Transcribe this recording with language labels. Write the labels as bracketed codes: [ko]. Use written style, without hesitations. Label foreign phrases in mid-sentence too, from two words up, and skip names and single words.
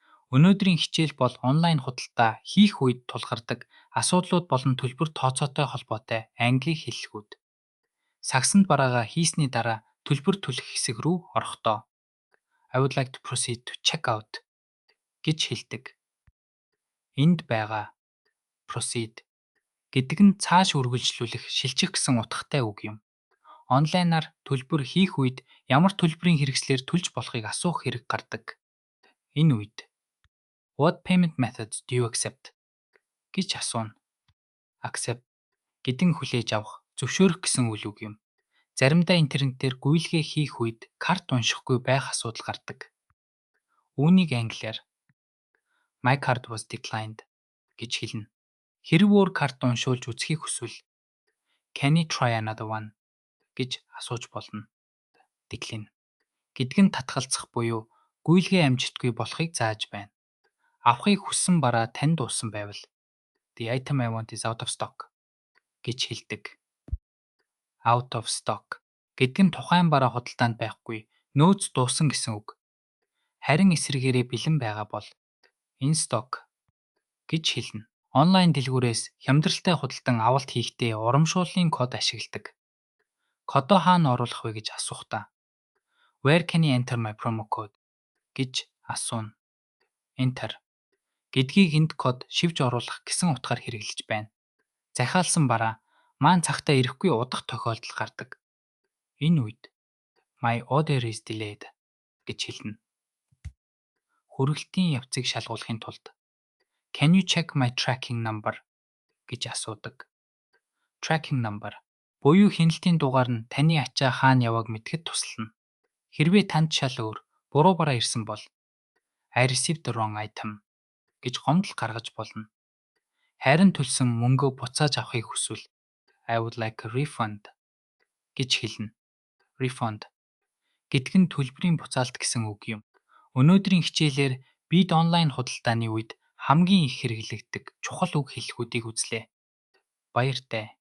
[mn] Өнөөдрийн хичээл бол онлайн худалдаа хийх үед тулгардаг асуудлууд болон төлбөр тооцоотой холбоотой англи хэллэгүүд. Сагсанд бараагаа хийсний дараа төлбөр төлөх хэсэг рүү орохдоо [en] I would like to proceed to check out [mn] гэж хэлдэг. Энд байгаа proceed гэдэг нь цааш үргэлжлүүлэх, шилжих гэсэн утгатай үг юм. Онлайнаар төлбөр хийх үед ямар төлбөрийн хэрэгслээр төлж болохыг асуух хэрэг гардаг. Энэ үед [en] What payment methods do you accept [mn] гэж асууна. Accept гэдэг нь хүлээж авах, зөвшөөрөх гэсэн үйл үг юм. Заримдаа интернетээр гуйлгээ хийх үед карт уншихгүй байх асуудал гардаг. Үүнийг англиар [en] My card was declined [mn] гэж хэлнэ. Хэрв өөр карт уншуулж үзхийг хүсвэл [en] Can you try another one [mn] гэж асууж болно. Decline гэдэг нь татгалзах буюу гуйлгээ амжиттгүй болохыг зааж байна. Авахыг хүссэн бараа тань дууссан байвал [en] The item I want is out of stock [mn] гэж хэлдэг. [en] Out of stock [mn] гэдэг нь тухайн бараа худалдаанд байхгүй, нөөц дууссан гэсэн үг. Харин эсрэгээрээ бэлэн байгаа бол [en] in stock [mn] гэж хэлнэ. Онлайн дэлгүүрээс хямдралтай худалдан авалт хийхдээ урамшууллын код ашигладаг. Кодоо хаана оруулах вэ гэж асуухдаа [en] Where can I enter my promo code [mn] гэж асууна. Enter гэдгийг энд код шивж оруулах гэсэн утгаар хэрэглэж байна. Захиалсан бараа маань цагтаа ирэхгүй удах тохиолдол гардаг. Энэ үед [en] My order is delayed [mn] гэж хэлнэ. Хүргэлтийн явцыг шалгуулахын тулд [en] Can you check my tracking number [mn] гэж асуудаг. [en] Tracking number [mn] буюу хяналтын дугаар нь таны ачаа хаана явааг мэдэхэд туслана. Хэрвээ танд шал өөр, буруу бараа ирсэн бол [en] I received the wrong item [mn] гэж гомдол гаргаж болно. Харин төлсөн мөнгөө буцааж авахыг хүсвэл [en] I would like a refund [mn] гэж хэлнэ. Refund гэдэг нь төлбөрийн буцаалт гэсэн үг юм. Өнөөдрийн хичээлээр бид онлайн худалдааны үед хамгийн их хэрэглэгддэг чухал үг хэллэгүүдийг үзлээ. Баяртай.